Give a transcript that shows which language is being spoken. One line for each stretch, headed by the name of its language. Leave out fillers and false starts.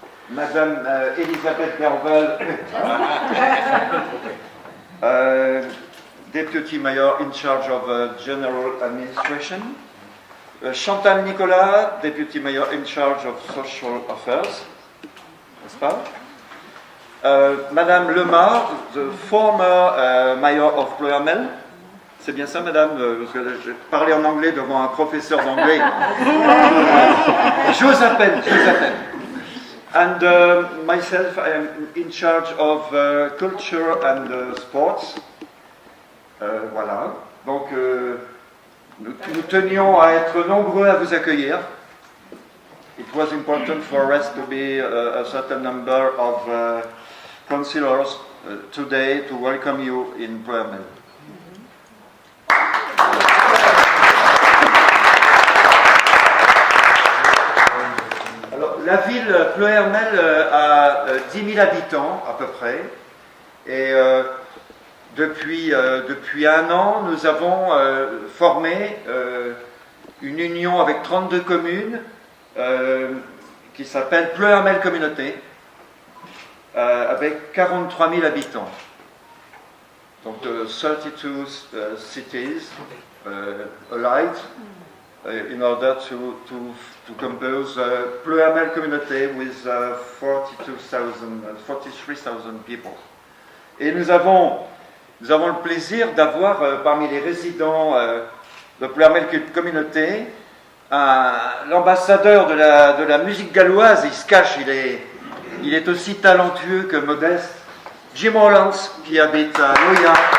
English: Madame Elisabeth Bervel, Deputy Mayor in charge of General Administration. Chantal Nicolas, Deputy Mayor in charge of Social Affairs,
French: n'est-ce pas?
English: Madame Lemar, the former Mayor of Pleuhermel.
French: C'est bien ça, madame? Parce que je parlais en anglais devant un professeur d'anglais. J'ose à peine.
English: And myself, I am in charge of culture and sports.
French: Voilà. Donc, nous tenions à être nombreux à vous accueillir.
English: It was important for us to be a certain number of councillors today to welcome you in Pleuhermel.
French: La ville Pleuhermel a 10 000 habitants à peu près et depuis 1 an nous avons formé une union avec 32 communes qui s'appelle Pleuhermel Communauté avec 43 000 habitants.
English: Donc 32 cities allied in order to compose Pleuhermel Communauté with 43,000 people.
French: Et nous avons le plaisir d'avoir parmi les résidents de Pleuhermel Communauté l'ambassadeur de la musique galloise. Il se cache, il est aussi talentueux que modeste. Jim Rollins, qui habite à Noya.